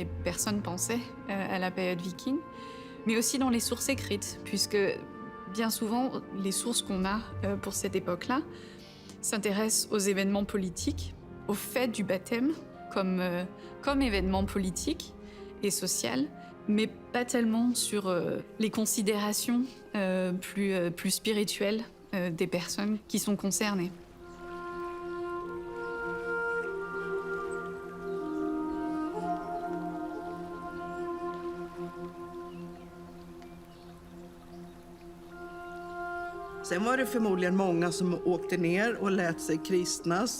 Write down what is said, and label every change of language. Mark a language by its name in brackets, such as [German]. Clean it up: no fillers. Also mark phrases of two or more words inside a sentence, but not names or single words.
[French] personnes pensaient à la période viking, mais aussi dans les sources écrites, puisque Bien souvent, les sources qu'on a pour cette époque-là s'intéressent aux événements politiques, au fait du baptême comme événement politique et social, mais pas tellement sur les considérations plus spirituelles des personnes qui sont concernées. [Swedish] Sen var det förmodligen många som åkte ner och lät sig kristnas.